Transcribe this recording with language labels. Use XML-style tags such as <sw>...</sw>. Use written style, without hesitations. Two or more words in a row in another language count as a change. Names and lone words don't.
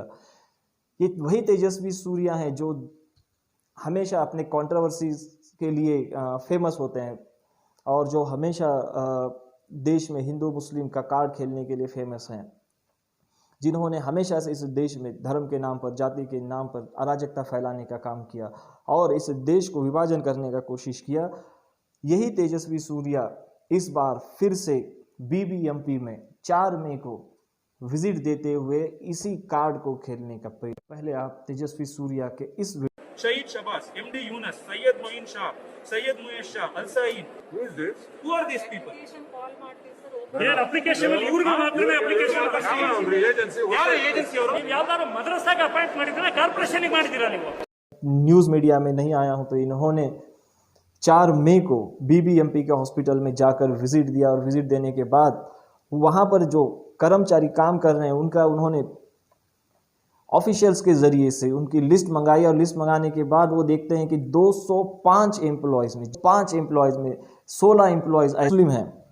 <hi>ये वही तेजस्वी सूर्या है जो हमेशा अपने कंट्रोवर्सीज के लिए फेमस होते हैं और जो हमेशा देश में हिंदू मुस्लिम का कार्ड खेलने के लिए फेमस हैं, जिन्होंने हमेशा से इस देश में धर्म के नाम पर, जाति के नाम पर अराजकता फैलाने का काम किया और इस देश को विभाजन करने का कोशिश किया। यही तेजस्वी सूर्या इस बार फिर से BBMP में 4 मई को विजिट देते हुए इसी कार्ड को खेलने का पहले आप तेजस्वी सूर्या के इस शहीद शबाज, MD Yunus, Sayyid Moin Shah, Sayyid Muyesh Shah, Al Saeed.</hi> <en>Who is this? Who are these people?</en> <kn>ಏನ್ ಅಪ್ಲಿಕೇಶನ್ ಇವ್ರಿಗೆ ಮಾತ್ರನೇ ಅಪ್ಲಿಕೇಶನ್ ಏಜೆನ್ಸಿ ಯಾರು ಏಜೆನ್ಸಿ ಅವರು? ನೀವು ಯಾವ್ದಾದ್ರು ಮದ್ರಸಾಗೆ ಅಪಾಯಿಂಟ್ ಮಾಡಿದ್ರೆ ಕಾರ್ಪೊರೇಷನ್ಗೆ ಮಾಡಿದ್ದೀರಾ ನೀವು?</kn> <en>news media</en> <hi>में नहीं आया हूं तो इन्होंने 4 मई को BBMP के हॉस्पिटल में जाकर विजिट दिया और विजिट देने के बाद वहां पर जो कर्मचारी काम कर रहे हैं उनका उन्होंने ऑफिशियल्स के ज़रिए से उनकी लिस्ट मंगाई और लिस्ट मंगाने के बाद वो देखते हैं कि 205 एम्प्लॉयज़ में 5 एम्प्लॉयज़ में 16 एम्प्लॉयज़ मुस्लिम हैं।</hi>